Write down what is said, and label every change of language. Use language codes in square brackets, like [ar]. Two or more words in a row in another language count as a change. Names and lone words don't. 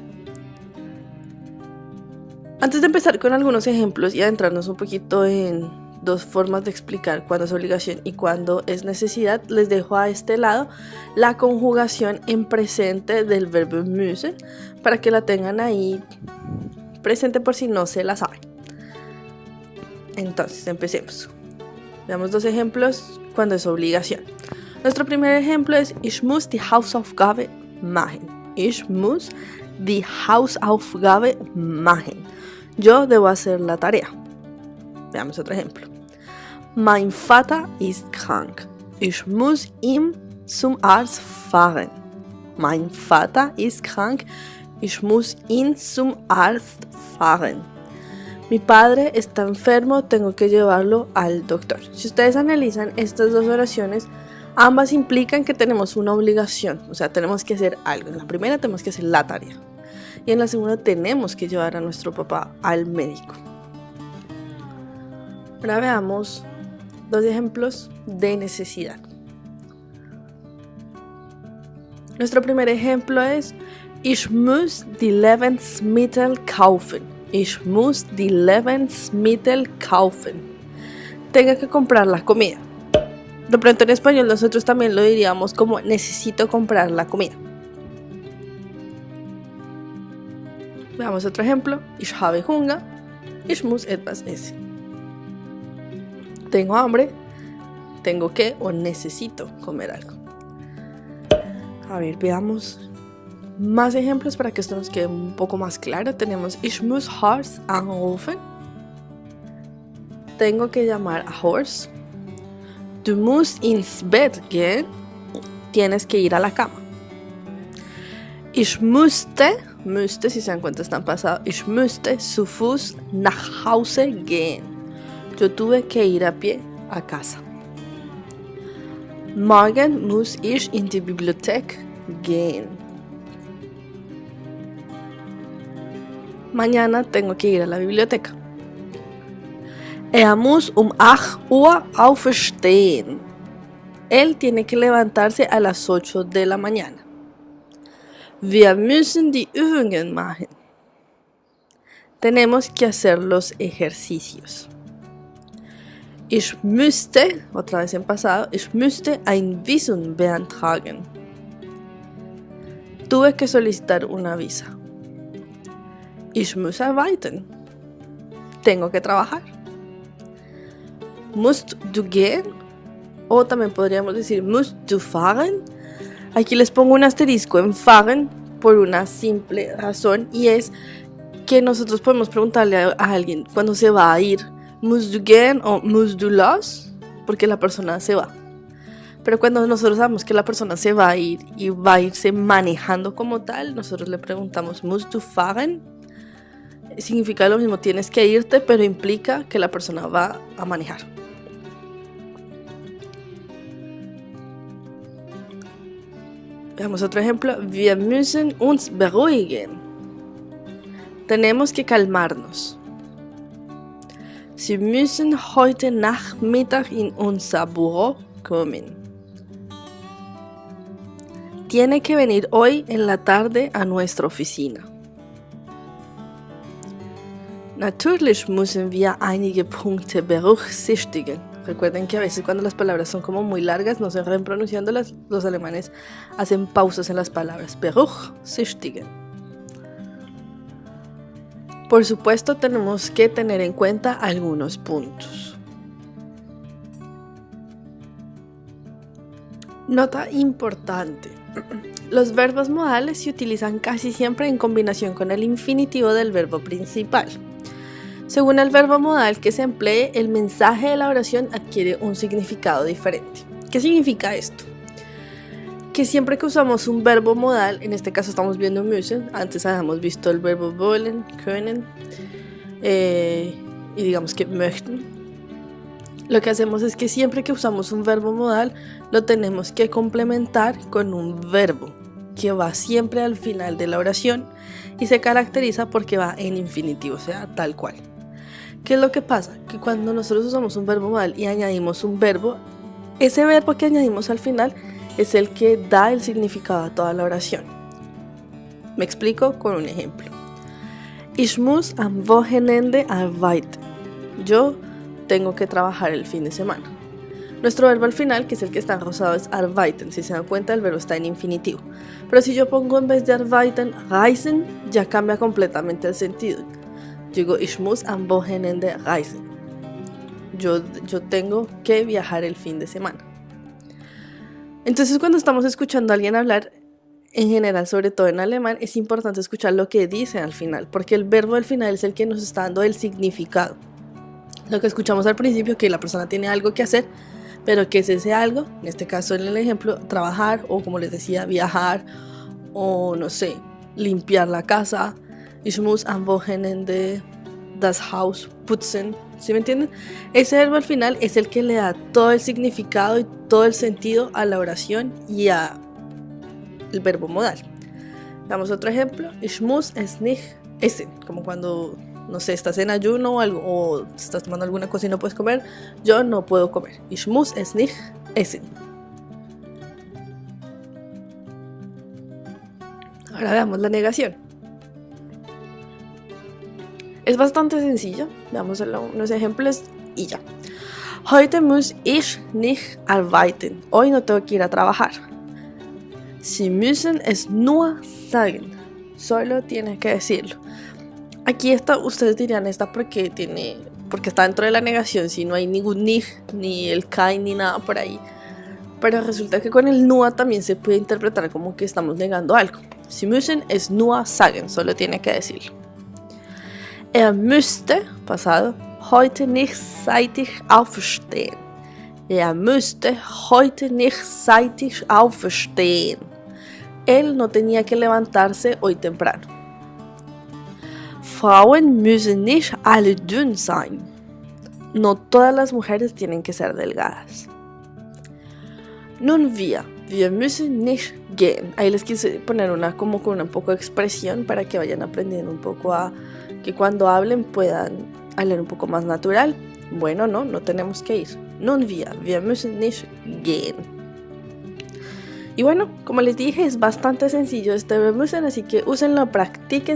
[es] Antes de empezar con algunos ejemplos y adentrarnos un poquito en dos formas de explicar cuándo es obligación y cuándo es necesidad, les dejo a este lado la conjugación en presente del verbo müssen para que la tengan ahí presente por si no se la saben. Entonces, empecemos. Veamos dos ejemplos cuando es obligación. Nuestro primer ejemplo es [de] Ich muss die Hausaufgabe machen. Ich muss die Hausaufgabe machen. [es] Yo debo hacer la tarea. Veamos otro ejemplo. [de] Mein Vater ist krank. Ich muss ihn zum Arzt fahren. Mein Vater ist krank. Ich muss ihn zum Arzt fahren. [es] Mi padre está enfermo, tengo que llevarlo al doctor. Si ustedes analizan estas dos oraciones, ambas implican que tenemos una obligación, o sea, tenemos que hacer algo. En la primera tenemos que hacer la tarea y en la segunda tenemos que llevar a nuestro papá al médico. Ahora veamos dos ejemplos de necesidad. Nuestro primer ejemplo es [de] Ich muss die Lebensmittel kaufen. Ich muss die Lebensmittel kaufen. [es] Tengo que comprar la comida. De pronto en español nosotros también lo diríamos como necesito comprar la comida. Veamos otro ejemplo. [de] Ich habe Hunger. Ich muss etwas essen. [es] Tengo hambre. Tengo que o necesito comer algo. A ver, veamos más ejemplos para que esto nos quede un poco más claro. [de] Tenemos Ich muss Horst anrufen. [es] Tengo que llamar a Horst. [de] Du musst ins Bett gehen. [es] Tienes que ir a la cama. [de] Ich müsste, [es] si se dan cuenta está en pasado. [de] Ich müsste zu Fuß nach Hause gehen. [es] Yo tuve que ir a pie a casa. [de] Morgen muss ich in die Bibliothek gehen. [es] Mañana tengo que ir a la biblioteca. [de] Er muss um 8 Uhr aufstehen. [es] Él tiene que levantarse a las 8 de la mañana. [de] Wir müssen die Übungen machen. [es] Tenemos que hacer los ejercicios. [de] Ich müsste, [es] otra vez en pasado, [de] ich müsste ein Visum beantragen. [es] Tuve que solicitar una visa. [de] Ich muss arbeiten. [es] Tengo que trabajar. [de] Musst du gehen? [es] O también podríamos decir [de] musst du fahren. [es] Aquí les pongo un asterisco en fahren por una simple razón y es que nosotros podemos preguntarle a alguien cuando se va a ir [de] musst du gehen [es] o [de] musst du los, [es] porque la persona se va. Pero cuando nosotros sabemos que la persona se va a ir y va a irse manejando como tal, nosotros le preguntamos [de] musst du fahren. [es] Significa lo mismo, tienes que irte, pero implica que la persona va a manejar. Veamos otro ejemplo. [de] Wir müssen uns beruhigen. [es] Tenemos que calmarnos. [de] Sie müssen heute Nachmittag in unser Büro kommen. [es] Tiene que venir hoy en la tarde a nuestra oficina. [de] Natürlich müssen wir einige Punkte berücksichtigen. [es] Recuerden que a veces cuando las palabras son como muy largas, no se ven pronunciándolas, los alemanes hacen pausas en las palabras. Berücksichtigen. Por supuesto, tenemos que tener en cuenta algunos puntos. Nota importante. Los verbos modales se utilizan casi siempre en combinación con el infinitivo del verbo principal. Según el verbo modal que se emplee, el mensaje de la oración adquiere un significado diferente. ¿Qué significa esto? Que siempre que usamos un verbo modal, en este caso estamos viendo müssen, antes habíamos visto el verbo [de] wollen, können, [es] y digamos que möchten. Lo que hacemos es que siempre que usamos un verbo modal, lo tenemos que complementar con un verbo que va siempre al final de la oración y se caracteriza porque va en infinitivo, o sea, tal cual. ¿Qué es lo que pasa? Que cuando nosotros usamos un verbo modal y añadimos un verbo, ese verbo que añadimos al final es el que da el significado a toda la oración. Me explico con un ejemplo. [de] Ich muss am Wochenende arbeiten. [es] Yo tengo que trabajar el fin de semana. Nuestro verbo al final, que es el que está en rosado, es arbeiten. Si se dan cuenta, el verbo está en infinitivo. Pero si yo pongo en vez de arbeiten, reisen, ya cambia completamente el sentido. Digo, [de] ich muss am Wochenende reisen. [es] Yo tengo que viajar el fin de semana. Entonces, cuando estamos escuchando a alguien hablar, en general, sobre todo en alemán, es importante escuchar lo que dice al final, porque el verbo al final es el que nos está dando el significado. Lo que escuchamos al principio, que la persona tiene algo que hacer, pero que es ese algo, en este caso en el ejemplo, trabajar, o como les decía, viajar, o no sé, limpiar la casa. [de] Ich muss am Wochenende das Haus putzen. [es] ¿Sí me entienden? Ese verbo al final es el que le da todo el significado y todo el sentido a la oración y a el verbo modal. Damos otro ejemplo. [de] Ich muss es nicht essen. [es] Como cuando, no sé, estás en ayuno o algo, o estás tomando alguna cosa y no puedes comer. Yo no puedo comer. [de] Ich muss es nicht essen. [es] Ahora veamos la negación. Es bastante sencillo. Veamos unos ejemplos y ya. [de] Heute muss ich nicht arbeiten. [es] Hoy no tengo que ir a trabajar. [de] Sie müssen es nur sagen. [es] Solo tiene que decirlo. Aquí está, ustedes dirían esta porque está dentro de la negación, si no hay ningún nicht, ni el kein, ni nada por ahí. Pero resulta que con el nur también se puede interpretar como que estamos negando algo. [de] Sie müssen es nur sagen. [es] Solo tiene que decirlo. [de] Müsste, pasado, heute nicht zeitig aufstehen. Müsste heute nicht zeitig aufstehen. [es] Él no tenía que levantarse hoy temprano. [de] Frauen müssen nicht alle dünn sein. [es] No todas las mujeres tienen que ser delgadas. [de] Nun wir müssen nicht gehen. [es] Ahí les quise poner una como con un poco de expresión para que vayan aprendiendo un poco a que cuando hablen puedan hablar un poco más natural. Bueno, no tenemos que ir. [de] Nun wir müssen nicht gehen. [es] Y bueno, como les dije, es bastante sencillo este verbo müssen, así que úsenlo, practiquen.